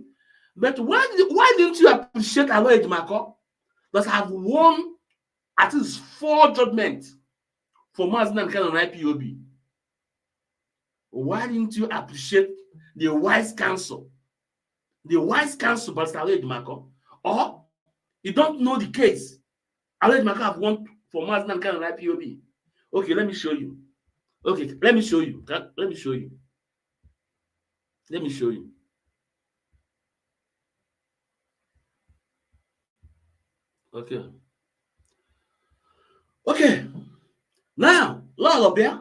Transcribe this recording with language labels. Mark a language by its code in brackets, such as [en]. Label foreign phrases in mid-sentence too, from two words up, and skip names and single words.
[en] But why didn't you appreciate Alo Ejimako that have won at least 4 judgments for Mazen and Kanu and IPOB? Why didn't you appreciate the wise counsel? The wise counsel by Alo Ejimako? Or you don't know the case? Alo Ejimako have won for Mazen and Kanu and IPOB. Okay, let me show you. Okay, let me show you. Let me show you. Let me show you. Okay. Okay. Now, Lolo Bia.